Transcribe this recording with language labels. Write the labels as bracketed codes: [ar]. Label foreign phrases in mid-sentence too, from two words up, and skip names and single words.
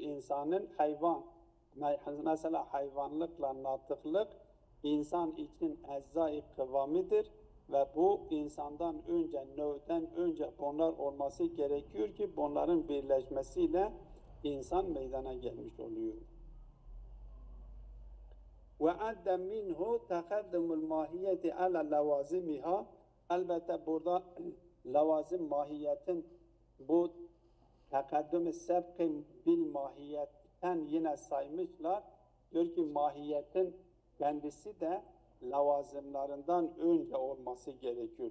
[tr] İnsanın hayvan, mesela hayvanlıkla natıklık insan için ecza-i kıvamidir ve bu insandan önce, nev'den önce bunlar olması gerekiyor ki bunların birleşmesiyle insan meydana gelmiş oluyor. [ar] وَعَدَّ مِنْهُ تَقَدُّمُ الْمَاهِيَّةِ عَلَى لَوَازِمِهَا. [tr] Elbette burada lavazim mahiyetin bu tekaddüm-i sebk-i bil mahiyetten yine saymışlar. Diyor ki mahiyetin kendisi de lavazımlarından önce olması gerekiyor.